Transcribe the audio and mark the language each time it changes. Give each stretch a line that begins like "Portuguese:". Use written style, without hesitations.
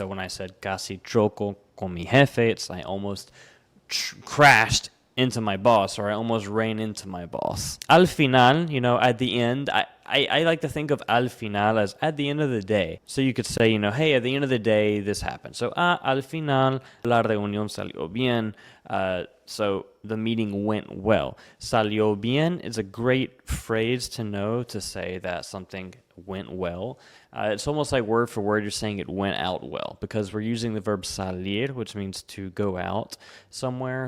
English: So when I said
Spanish: casi choco con mi jefe,
English: it's I almost crashed into my boss, or I almost ran into my boss. Al final, at the end, I like to think of al final as at the end of the day. So you could say, hey, at the end of the day, this happened.
Spanish: So, al final, la reunión salió bien.
English: So the meeting went well. Salió bien is a great phrase to know to say that something went well. It's almost like word for word you're saying it went out well, because we're using the verb salir, which means to go out somewhere.